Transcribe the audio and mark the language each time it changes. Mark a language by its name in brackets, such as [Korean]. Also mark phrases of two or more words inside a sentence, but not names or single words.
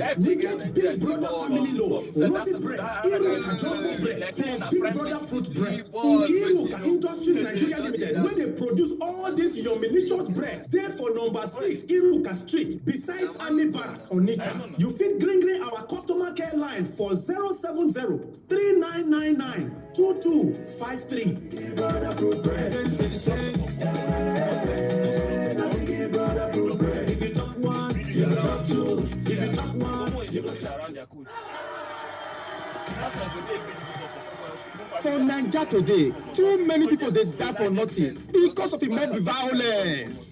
[Nigerian Pidgin] We get Big Brother family loaf, rosy bread, Iruka jumbo bread, plus Big Brother fruit bread. Iruka Industries Nigeria Limited, where they produce all this your delicious bread. There for number 6, Iruka Street, besides Army Barrack, Onitsha. You fit green our customer care line for 070-3999-2253. Big Brother fruit bread. Big Brother fruit bread. If you chop one, you go chop two. If you chop one, you go chop two. For Naija today, too many people they die for nothing because of the mob violence.